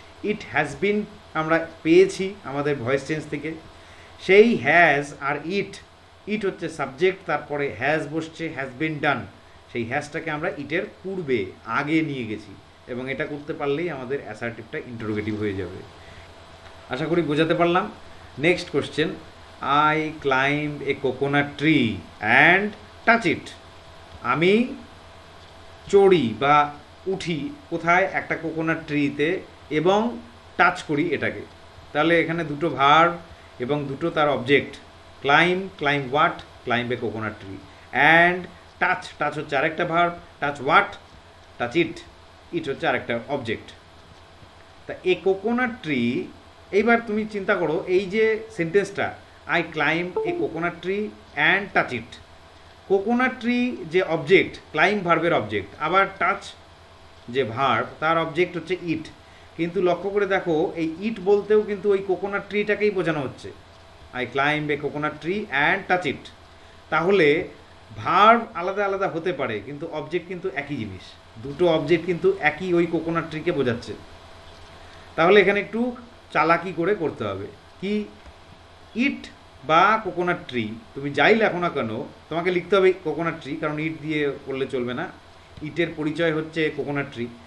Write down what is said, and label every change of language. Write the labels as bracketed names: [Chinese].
[English] it has been [Bangla] আমরা পেয়েছি আমাদের ভয়েস চেঞ্জ থেকে, সেই হ্যাজ আর ইট, ইট হচ্ছে সাবজেক্ট, তারপরে হ্যাজ বসছে, হ্যাজ বিন ডান, সেই হ্যাজটাকে আমরা ইটের পূর্বে আগে নিয়ে গেছি, এবং এটা করতে পারলেই আমাদের অ্যাসার্টিভটা ইন্টারোগেটিভ হয়ে যাবে। আশা করি বোঝাতে পারলাম। [English] Next question, I climbed a coconut tree and touch it. [Bangla] আমি চড়ি বা উঠি কোথায়? একটা কোকোনাট ট্রিতে, এবং টাচ করি এটাকে। তাহলে এখানে দুটো ভার্ব এবং দুটো তার object. [English] Climb, climb what? Climb a coconut tree. And touch, touch [Bangla] হচ্ছে আরেকটা verb. [English] Touch what? [Bangla] Touch it, ইট হচ্ছে আরেকটা অবজেক্ট। তা এ কোকোনাট ট্রি, এইবার তুমি চিন্তা করো এই যে সেন্টেন্সটা, [English] I climb a coconut tree and touch it. [Bangla] Coconut tree যে অবজেক্ট, ক্লাইম্ব ভার্বের অবজেক্ট, আবার টাচ যে ভার্ব তার অবজেক্ট হচ্ছে ইট। কিন্তু লক্ষ্য করে দেখো এই ইট বলতেও কিন্তু ওই কোকোনাট ট্রিটাকেই বোঝানো হচ্ছে। [English] I climb a coconut tree and touch it. [Bangla] তাহলে ভার্ব আলাদা আলাদা হতে পারে কিন্তু অবজেক্ট কিন্তু একই জিনিস, দুটো অবজেক্ট কিন্তু একই ওই কোকোনাট ট্রিকে বোঝাচ্ছে। তাহলে এখানে একটু চালাকি করে করতে হবে। কি? ইট বা কোকোনাট ট্রি, তুমি যাই লেখো না কেন তোমাকে লিখতে হবে কোকোনাট ট্রি, কারণ ইট দিয়ে করলে চলবে না, ইটের পরিচয় হচ্ছে কোকোনাট ট্রি।